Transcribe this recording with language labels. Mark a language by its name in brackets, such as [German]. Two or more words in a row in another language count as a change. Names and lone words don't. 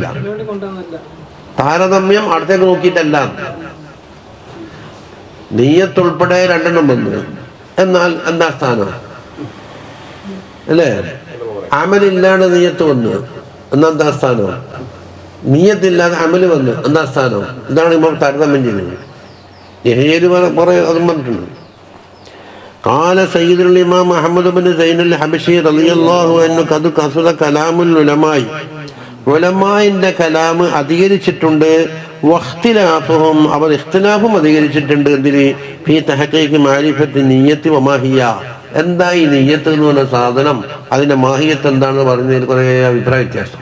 [Malayalam] താരതമ്യം അടുത്തേക്ക് നോക്കിയിട്ടല്ല, നിയ്യത്തുൾപ്പെടെ രണ്ടെണ്ണം വന്നു. എന്നാൽ എന്താ സ്ഥാനം അല്ലേ? അമലില്ലാണ്ട് നിയ്യത്ത് വന്നു, എന്നാ സ്ഥാനം? നിയ്യത്തില്ലാതെ അമല് വന്നു, എന്താ സ്ഥാനം? ഇതാണ് ഇപ്പോൾ താരതമ്യം ചെയ്യുന്നത്. കുറെ അതും പറഞ്ഞിട്ടുണ്ട്. [Arabic] قال سيد الإمام محمد بن زين الحبشي رضي الله عنه قد كثر كلام العلماء [Malayalam] ഉലമാഇന്റെ കലാം അധികരിച്ചിട്ടുണ്ട്. വഖ്തിലാഫുഹും അവർ ഇഖ്തിലാഫും അധികരിച്ചിട്ടുണ്ട്. എന്തിന്? [Arabic] في تحقيق معرفة النية وماهية, [Malayalam] എന്താ ഈ നിയ്യത്ത് എന്ന് പറഞ്ഞ സാധനം, അതിന്റെ മാഹിയത്ത് എന്താണെന്ന് പറഞ്ഞതിൽ കുറെ അഭിപ്രായ വ്യത്യാസം.